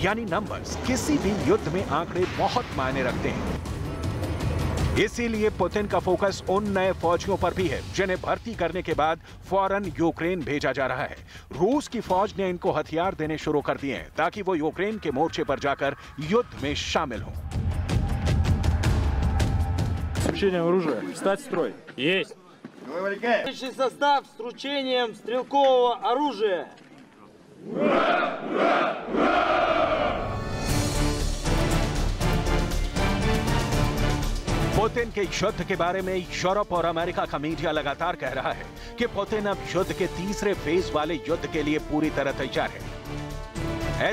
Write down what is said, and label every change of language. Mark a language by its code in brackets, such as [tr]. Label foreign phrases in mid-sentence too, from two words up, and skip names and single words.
[hi] यानी नंबर्स किसी भी युद्ध में आंकड़े बहुत मायने रखते हैं। इसीलिए पुतिन का फोकस उन नए फौजियों पर भी है जिन्हें भर्ती करने के बाद फौरन यूक्रेन भेजा जा रहा है। रूस की फौज ने इनको हथियार देने शुरू कर दिए हैं ताकि वो यूक्रेन के मोर्चे पर जाकर युद्ध में शामिल हों। [ru] Вручением оружия. Встать в строй. Есть. Высший состав с вручением стрелкового оружия. [hi] पुतिन के युद्ध के बारे में यूरोप और अमेरिका का मीडिया लगातार कह रहा है कि पुतिन अब युद्ध के तीसरे फेज वाले युद्ध के लिए पूरी तरह तैयार है।